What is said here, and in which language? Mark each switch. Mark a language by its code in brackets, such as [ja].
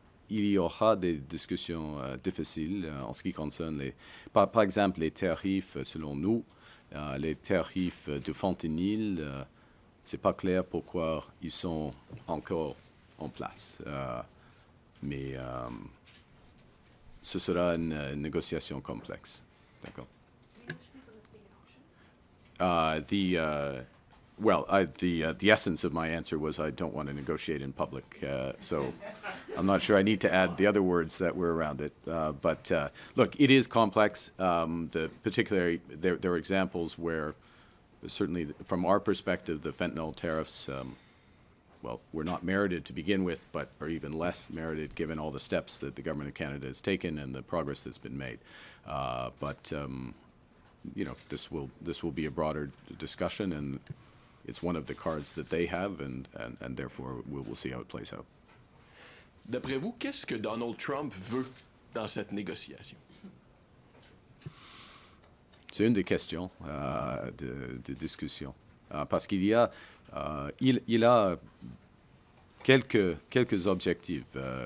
[fr] Il y aura des discussions difficiles en ce qui concerne, par exemple, les tarifs, selon nous. Les tarifs de fentanyl, c'est pas clair pourquoi ils sont encore en place. Mais ce sera une négociation complexe. D'accord. [en] The essence of my answer was I don't want to negotiate in public, so I'm not sure I need to add the other words that were around it. But look, it is complex. Particularly, there are examples where, certainly from our perspective, the fentanyl tariffs, were not merited to begin with, but are even less merited given all the steps that the government of Canada has taken and the progress that's been made. This will be a broader discussion, and it's one of the cards that they have, and therefore we'll see how it plays out. [fr] D'après vous, qu'est-ce que Donald Trump veut dans cette négociation? C'est une des questions de discussion, parce qu'il y a il a quelques objectifs,